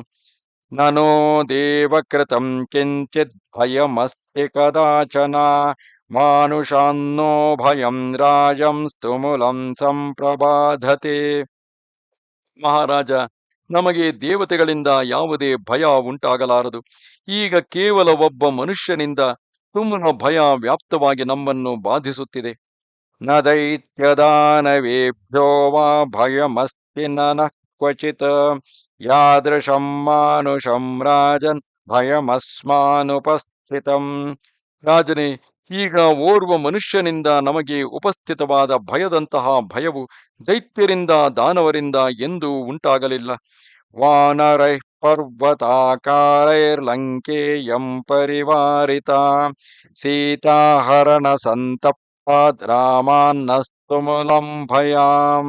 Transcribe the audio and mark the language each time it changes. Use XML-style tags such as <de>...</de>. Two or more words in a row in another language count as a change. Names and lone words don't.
<sa>ನನೋ ದೇವಕೃತಂ ಕಿಂಚಿತ್ ಭಯಮಸ್ತಿ ಕದಾಚನ ಮಾನುಷಾನ್ನೋ ಭಯಂ ರಾಜಂ ಸ್ತುಮುಲಂ ಸಂಪ್ರಬಾಧತೆ.</sa> <kn>ಮಹಾರಾಜ, ನಮಗೆ ದೇವತೆಗಳಿಂದ ಯಾವುದೇ ಭಯ ಉಂಟಾಗಲಾರದು. ಈಗ ಕೇವಲ ಒಬ್ಬ ಮನುಷ್ಯನಿಂದ ತುಮುಲ ಭಯ ವ್ಯಾಪ್ತವಾಗಿ ನಮ್ಮನ್ನು ಬಾಧಿಸುತ್ತಿದೆ.</kn> <sa>ನ ದೈತ್ಯದಾನವೇಭ್ಯೋ ವಾ ಭಯಮಸ್ತಿ ನಃ ಕ್ವಚಿತ್ ಯಾದೃಶಂ ಮಾನುಷಂ ರಾಜನ್ ಭಯಮಸ್ಮಾನುಪಸ್ಥಿತಂ.</sa> <kn>ರಾಜನೇ, ಈಗ ಓರ್ವ ಮನುಷ್ಯನಿಂದ ನಮಗೆ ಉಪಸ್ಥಿತವಾದ ಭಯದಂತಹ ಭಯವು ದೈತ್ಯರಿಂದ ದಾನವರಿಂದ ಎಂದೂ ಉಂಟಾಗಲಿಲ್ಲ.</kn> <sa>ವಾನರೈಃ ಪರ್ವತಾಕಾರೈರ್ಲಂಕೇಯಂ ಪರಿವಾರಿತ ಸೀತಾಹರಣ ಸಂತಪ್ತಾದ್ ರಾಮಾನ್ನ ತುಮುಲಂಭಯಾಂ.</sa>